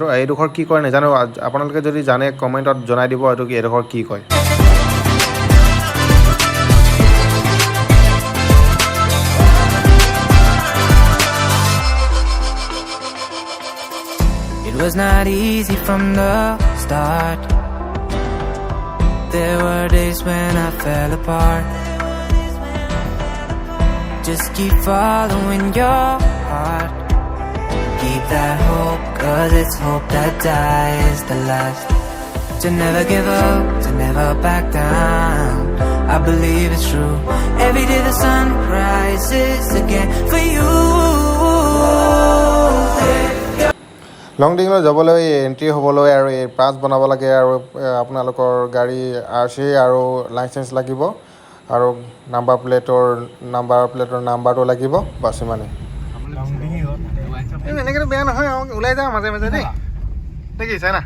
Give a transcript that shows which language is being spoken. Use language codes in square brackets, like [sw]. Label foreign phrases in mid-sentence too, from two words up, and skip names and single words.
[as] এইডোখৰ কি কয় নাজানো, আপোনালোকে যদি জানে কমেণ্টত জনাই দিব এইটো এইডোখৰ কি কয়। [en] It was not easy from the start. There were days when I fell apart. Just keep following your heart. Keep that hope, 'cause it's hope that dies the last. To never give up, to never back down. I believe it's true. Every day the sun rises again for you. [as] লংডিঙলৈ যাবলৈ এণ্ট্ৰি হ'বলৈ আৰু এই পাছ বনাব লাগে আৰু আপোনালোকৰ গাড়ী RC আৰু লাইচেঞ্চ লাগিব আৰু নাম্বাৰ প্লেটৰ নাম্বাৰটো লাগিব, বাছ ইমানেই। এনেকৈতো বেয়া নহয়, ওলাই যাওঁ মাজে মাজে দেই, দেখিছা না?